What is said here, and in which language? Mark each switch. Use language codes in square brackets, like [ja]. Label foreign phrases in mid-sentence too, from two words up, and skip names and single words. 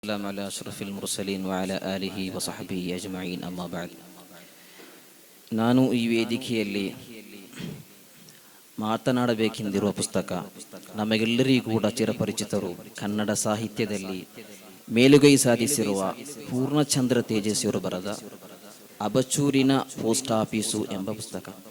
[ar] السلام على أشرف المرسلين وعلى آله وصحبه أجمعين أما بعد. [kn] ನಾನು ಈ ವೇದಿಕೆಯಲ್ಲಿ ಮಾತನಾಡಬೇಕೆಂದಿರುವ ಪುಸ್ತಕ ನಮಗೆಲ್ಲರಿಗೂ ಕೂಡ ಚಿರಪರಿಚಿತರು, ಕನ್ನಡ ಸಾಹಿತ್ಯದಲ್ಲಿ ಮೇಲುಗೈ ಸಾಧಿಸಿರುವ ಪೂರ್ಣಚಂದ್ರ ತೇಜಸ್ವಿಯವರು ಬರೆದ ಅಬಚೂರಿನ ಪೋಸ್ಟ್ ಆಫೀಸು ಎಂಬ ಪುಸ್ತಕ.